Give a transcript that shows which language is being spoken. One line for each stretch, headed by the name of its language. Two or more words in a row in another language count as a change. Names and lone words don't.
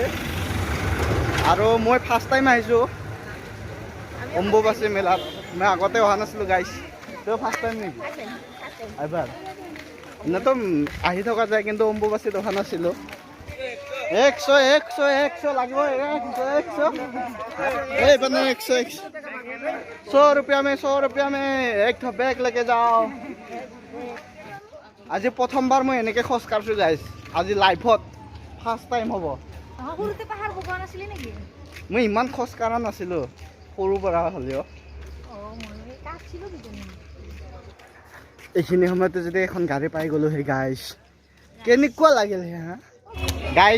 Assamese: আৰু মই
English: first time
Assamese: আহিছোঁ অম্বুবাচী মেলাত। মই আগতে অহা নাছিলোঁ গাইজ। তই
English: first time
Assamese: নেকি? এবাৰ এনেতো আহি থকা যায়, কিন্তু অম্বুবাচীত অহা নাছিলোঁ। 100 লাগিব।
Hindi: 100 रुपया में एक ठो बैग लेके जाओ।
Assamese: আজি প্ৰথমবাৰ মই এনেকৈ খোজ কাঢ়িছোঁ গাইজ। আজি লাইফত
English: first time
Assamese: হ'ব। মই ইমান খোজ কাঢ়া নাছিলোঁ সৰুৰ পৰা হ'লেও। এইখিনি সময়তে যদি এখন গাড়ী পাই গ'লোঁ সেই গাইজ, কেনেকুৱা লাগিল হে গাইজ।